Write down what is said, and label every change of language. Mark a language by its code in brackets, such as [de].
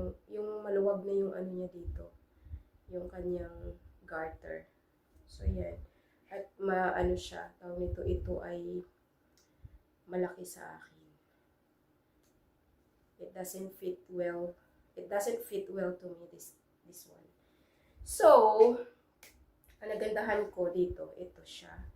[tl] Yung maluwag na yung niya dito. Yung kanyang garter. So, yan. At siya, tawag nito, ito ay malaki sa akin. [en] It doesn't fit well to me, this one. [tl] So, ang nagandahan ko dito, ito siya.